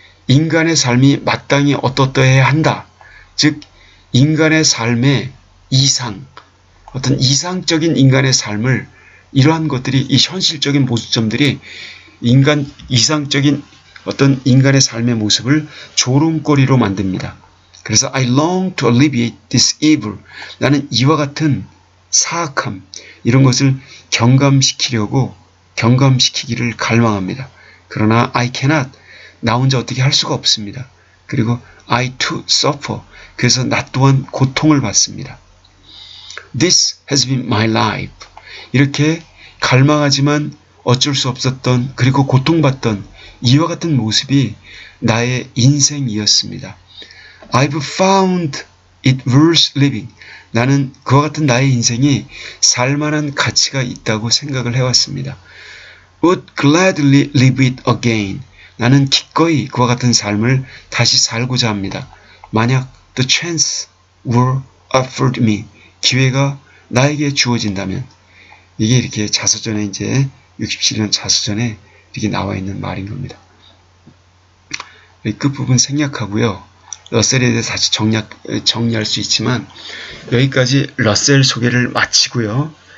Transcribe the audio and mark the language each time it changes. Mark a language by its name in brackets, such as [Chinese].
[Korean] 인간의 삶이 마땅히 어떠어떠해야 한다. 즉 인간의 삶의 이상, 어떤 이상적인 인간의 삶을, 이러한 것들이, 이 현실적인 모습점들이 이상적인 어떤 인간의 삶의 모습을 조롱거리로 만듭니다. 그래서 [English] I long to alleviate this evil. [Korean] 나는 이와 같은 사악함, 이런 것을 경감시키기를 갈망합니다. 그러나 [English] I cannot. [Korean] 나 혼자 어떻게 할 수가 없습니다. 그리고 [English] I too suffer. [Korean] 그래서 나 또한 고통을 받습니다. [English] This has been my life. [Korean] 이렇게 갈망하지만 어쩔 수 없었던, 그리고 고통받던 이와 같은 모습이 나의 인생이었습니다. [English] I've found it worth living. [Korean] 나는 그와 같은 나의 인생이 살만한 가치가 있다고 생각을 해왔습니다. [English] Would gladly live it again. [Korean] 나는 기꺼이 그와 같은 삶을 다시 살고자 합니다. 만약 [English] the chance were offered me. [Korean] 기회가 나에게 주어진다면. 이게 이렇게 자서전에, 이제 67년 자서전에 이렇게 나와 있는 말인 겁니다. 끝부분 생략하고요. 러셀에 대해서 다시 정리할 수 있지만 여기까지 러셀 소개를 마치고요.